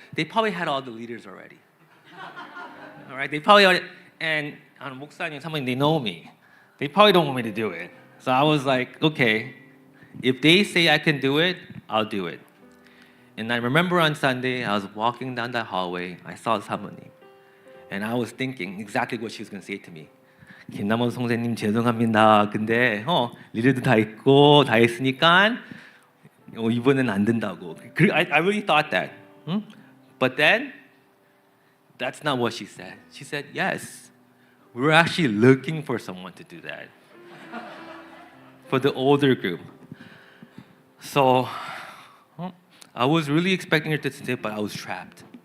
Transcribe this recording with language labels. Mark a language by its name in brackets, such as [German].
[English] They probably had all the leaders already. All right, they probably already, and 목사님, 사모님, they know me. They probably don't want me to do it. So I was like, okay, if they say I can do it, I'll do it. And I remember on Sunday, I was walking down that hallway, I saw 사모님. And I was thinking exactly what she was going to say to me. [Korean] 김남원 선생님 죄송합니다. 근데 리더도 다 있고 다 했으니까 이번엔 안 된다고. [English] I really thought that. But then, that's not what she said. She said, yes, we were actually looking for someone to do that. For the older group. So, I was really expecting her to say it, but I was trapped.